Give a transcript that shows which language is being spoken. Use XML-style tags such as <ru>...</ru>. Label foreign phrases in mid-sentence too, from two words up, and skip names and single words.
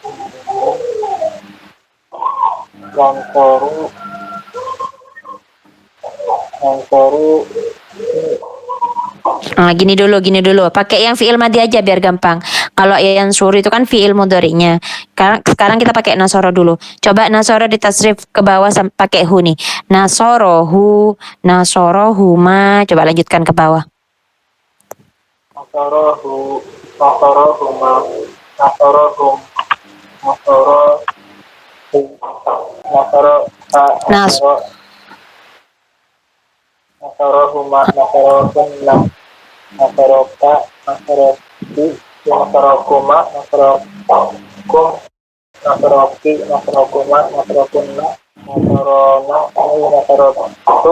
<id>Yang koru Gini dulu. Pakai yang</id> <ar>فِعْل مَاضٍ</ar> <id>aja biar gampang. Kalau yang suru itu kan fiil mudhari'nya. Sekarang kita pakai nasoro dulu. Coba nasoro ditasrif ke bawah pakai hu nih.</id> <ar>نَصَرَهُ، نَصَرَهُمَا.</ar> <id>Coba lanjutkan ke bawah.</id> <ar>نَصَرَهُ، نَصَرَهُمَا، نَصَرَهُمْ، نَصَرَهُ، نَصَرَهُمَا، نَصَرَهُنَّ، نَصَرَكَ، نَصَرَكِ، نَصَرَكُمَا، نَصَرَكُمْ، نَصَرَكِ، نَصَرَكُمَا، نَصَرَكُنَّ، نَصَرَنَا، نَصَرْتُ,</ar>